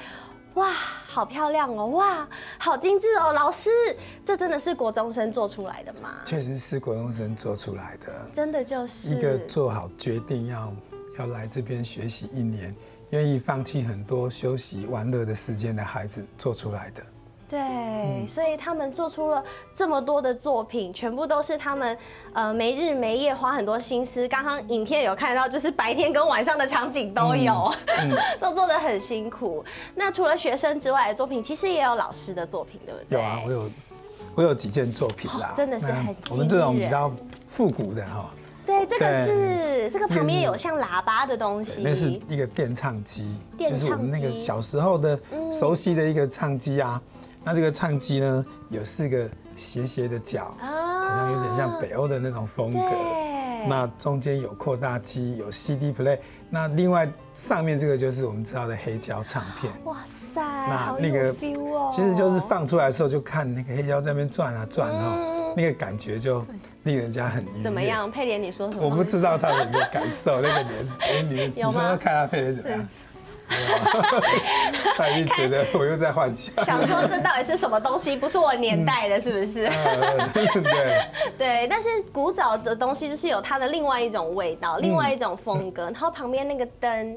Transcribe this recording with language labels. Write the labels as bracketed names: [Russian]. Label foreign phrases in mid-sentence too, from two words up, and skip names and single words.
[Chinese] 哇，好漂亮哦！哇，好精致哦！老師，這真的是國中生做出來的嗎？確實是國中生做出來的，真的就是一個做好決定要來這邊學習1年，願意放棄很多休息玩樂的時間的孩子做出來的。對，所以他們做出了這麼多的作品，全部都是他們沒日沒夜花很多心思。剛剛影片有看到，就是白天跟晚上的場景都有，都做得很辛苦。那除了學生之外的作品，其實也有老師的作品，對不對？有啊，我有幾件作品啦，真的是很驚人。我們這種比較復古的哈。對，這個是這個旁邊有像喇叭的東西，那是一個電唱機，就是我們那個小時候的熟悉的一個唱機啊。那這個唱機呢，有4個斜斜的角，好像有點像北歐的那種風格。那中間有擴大機，有 [English] CD play。 [Chinese] 那另外上面這個就是我們知道的黑膠唱片。哇塞，那個 feel 哦，其實就是放出來的時候就看那個黑膠在那邊轉啊轉哦，那個感覺就令人家很愉悅。怎麼樣？佩蓮，你說什麼？我不知道他有沒有感受那個年，你說說看下佩蓮怎麼樣？他一定覺得我又在幻想，想說這到底是什麼東西？不是我年代的，是不是？對對，但是古早的東西就是有它的另外一種味道，另外一種風格。然後旁邊那個燈，